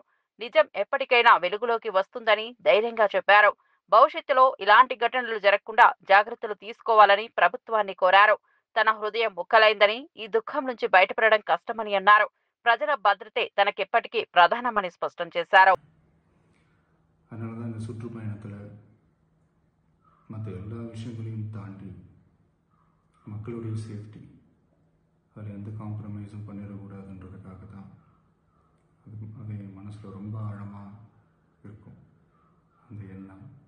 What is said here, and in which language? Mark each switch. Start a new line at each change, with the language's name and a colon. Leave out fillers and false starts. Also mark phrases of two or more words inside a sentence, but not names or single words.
Telugu: నిజం ఎప్పటికైనా వెలుగులోకి వస్తుందని ధైర్యంగా చెప్పారు. భవిష్యత్తులో ఇలాంటి ఘటనలు జరగకుండా జాగ్రత్తలు తీసుకోవాలని ప్రభుత్వాన్ని కోరారు. తన హృదయం ముక్కలైందని, ఈ దుఃఖం నుంచి బయటపడడం కష్టమని అన్నారు. ప్రజల భద్రతే తనకెప్పటికీ ప్రధానమని స్పష్టం చేశారు.
Tamil: அதனால சுற்றுப்பயணத்தில் மற்ற எல்லா விஷயங்களையும் தாண்டி மக்களுடைய சேஃப்டி அதில் எந்த காம்ப்ரமைஸும் பண்ணிடக்கூடாதுன்றதுக்காக தான் அது என் மனசில் ரொம்ப ஆழமாக இருக்கும் அந்த எண்ணம்.